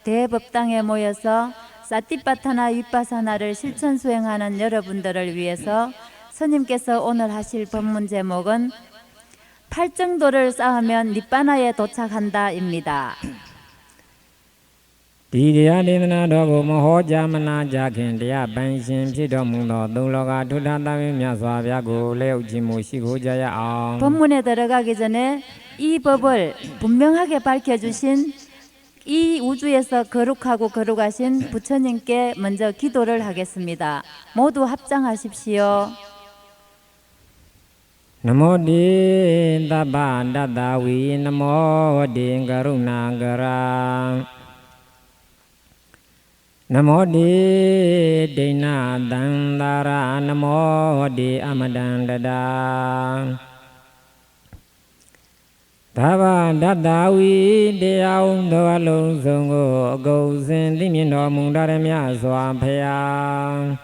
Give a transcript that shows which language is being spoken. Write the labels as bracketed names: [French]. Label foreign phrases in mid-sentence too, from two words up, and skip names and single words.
[Korean] 대법당에 모여서 사티파타나 윗바사나를 실천 수행하는 여러분들을 위해서 스님께서 오늘 하실 법문 제목은 팔정도를 쌓으면 니빠나에 도착한다입니다. [Burmese] ဒီတရားဒေသနာတော်ကိုမဟောကြားမနာကြခင်တရားပိုင်ရှင်ဖြစ်တော်မူသောသုံးလောကထုထသဗ္ဗညမြတ်စွာဘုရားကိုလက်ဥခြင်းမှုရှိခိုးကြရအောင် [Korean] 법문에 들어가기 전에 이 법을 분명하게 밝혀주신 이 우주에서 거룩하고 거룩하신 부처님께 먼저 기도를 하겠습니다. 모두 합장하십시오. [Pali] နမောတိသဗ္ဗတတ္တဝီနမောတိကရုဏာကရာနမောတိဒိဏသံသာရနမောတိအမတံတတာသဗ္ဗတတ္တဝီ [Burmese] တရားဥသောအလုံးစုံကိုအကုန်စင်သိမြင်တော်မူတတ်မြတ်စွာဘုရား